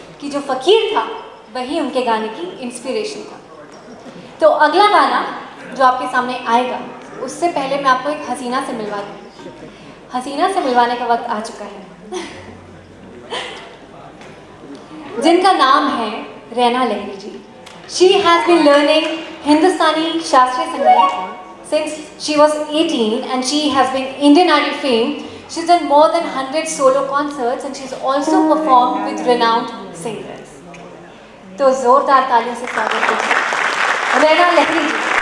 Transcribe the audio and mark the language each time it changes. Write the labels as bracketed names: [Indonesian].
[Hindi] कि जो फ़कीर था वही उनके गाने की इंस्पिरेशन था। तो अगला गाना जो आपके सामने आएगा उससे पहले मैं आपको एक हसीना से मिलवा दूँ। हसीना से मिलवाने का वक्त आ चुका है जिनका नाम है रैना लहरी जी। [English] She has been learning Hindustani Shastriya Sangeet since she was 18 and she has been Indian Idol famed. She's done more than 100 solo concerts and she's also performed with renowned singers. [Hindi] तो जोरदार तालियों से स्वागत कीजिए रैना लहरी जी।